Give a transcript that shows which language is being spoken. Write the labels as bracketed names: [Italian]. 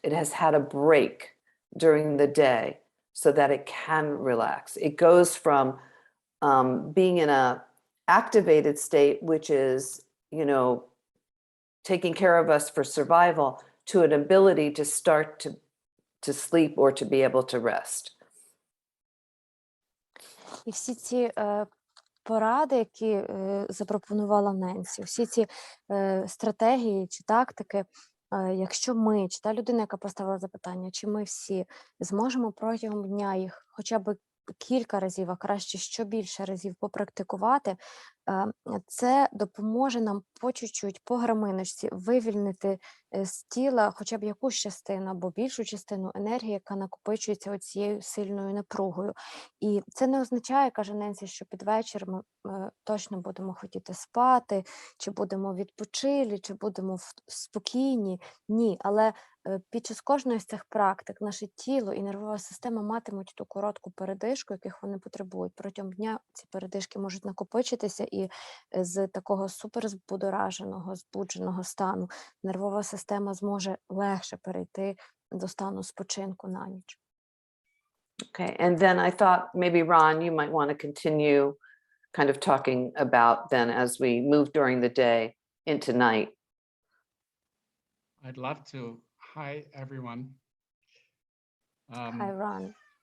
[English] It has had a break during the day so that it can relax. It goes from being in a activated state, which is, you know, taking care of us for survival, to an ability to start to sleep or to be able to rest. [Ukrainian] І всі ці поради, які запропонувала Ненсі, всі ці стратегії чи тактики, якщо ми, чи та людина, яка поставила запитання, чи ми всі зможемо протягом дня їх хоча б кілька разів, а краще щобільше разів попрактикувати, це допоможе нам по чуть-чуть, по граминочці вивільнити з тіла хоча б якусь частину або більшу частину енергії, яка накопичується оцією сильною напругою. І це не означає, каже Ненсі, що під вечір ми точно будемо хотіти спати, чи будемо відпочилі, чи будемо спокійні. Ні, але під час кожної з цих практик наше тіло і нервова система матимуть ту коротку передишку, яких вони потребують. Протягом дня ці передишки можуть накопичитися, і з такого суперзбудораженого, збудженого стану нервова система зможе легше перейти до стану спочинку на ніч. [English] Okay, and then I thought maybe Ron, you might want to continue kind of talking about then as we move during the day into night. I'd love to. Hi, everyone. Hi, Ron.